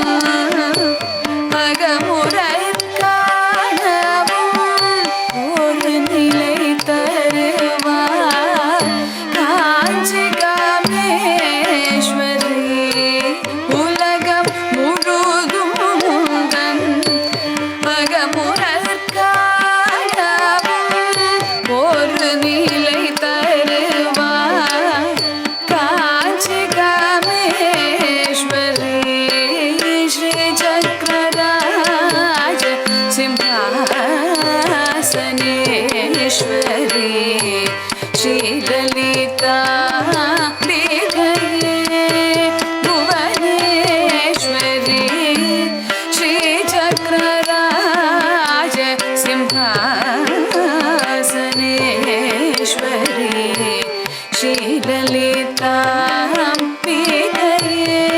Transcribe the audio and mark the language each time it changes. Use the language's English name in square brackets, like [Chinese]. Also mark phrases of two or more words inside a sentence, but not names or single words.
[Tamil] அகமுறற் காணவும் ஒரு நிலை தருவார் காஞ்சி காமேஸ்வரி உலகம் முழுதும் உந்தன் அகமுறற் காணவும் ஒரு நிலை தருவார் காஞ்சி காமேஸ்வரி [Sanskrit] श्रीचक्रराज सिंहासनेश्वरी श्रीललिता विगये भुवनेश्वरी श्रीचक्रराज सिंहासनेश्वरी श्रीललिता विगये